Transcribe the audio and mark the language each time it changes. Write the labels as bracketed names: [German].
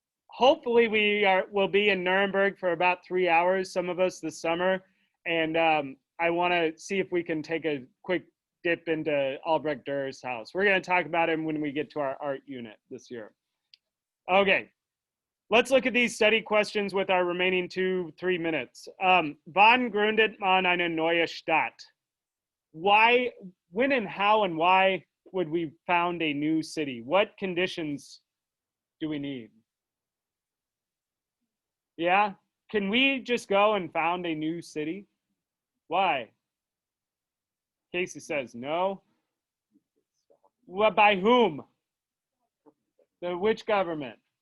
[English] Hopefully we'll be in Nuremberg for about 3 hours, some of us this summer. And I want to see if we can take a quick dip into Albrecht Dürer's house. We're going to talk about him when we get to our art unit this year. Okay, let's look at these study questions with our remaining 2-3 minutes. [German] Wann gründet man eine neue Stadt? [English] Why, when and how and why would we found a new city? What conditions do we need? Yeah. Can we just go and found a new city? Why? Casey says no. What, by whom? Which government?